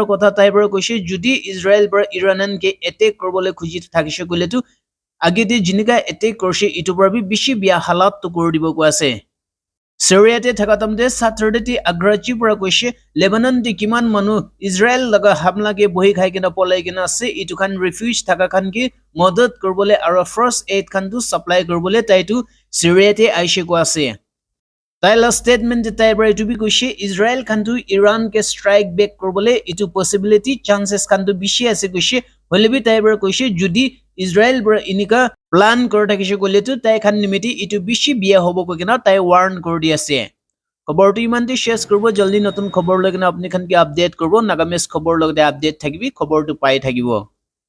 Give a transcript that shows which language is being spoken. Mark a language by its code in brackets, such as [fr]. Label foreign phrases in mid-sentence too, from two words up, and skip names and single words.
[nag] kotha tai pra koise judi Israel pra Iran ke attack korbole khuji thakise gole tu agete jinika attack korse itu pra bi bishi biya halat to kor dibo ko ase Syria te thakatam de Saturday te Agrachi pura koise Lebanon te kiman manu Israel laga hamla ke bohi khai kena polai kena ase itu khan refuge thaka khan ke madad korbole aro [en] first aid [nag] khan tu supply korbole tai tu Syria te aishe ko ase Taila statement tai bra itu bi koise Israel khan tu Iran ke [en] strike back [nag] korbole itu [en] possibility chances [nag] khan tu bishi ase koise hole bi tai bra koise judi Israel bra inika plan kor thakise gole tu tai khan nimiti itu bishi biya hobo ko kena tai warn kor di ase খবর tu iman te share korbo jaldi notun khobor lagina apni khan ke update korbo Nagames khobor logde update thakibi khobor tu pai thakibo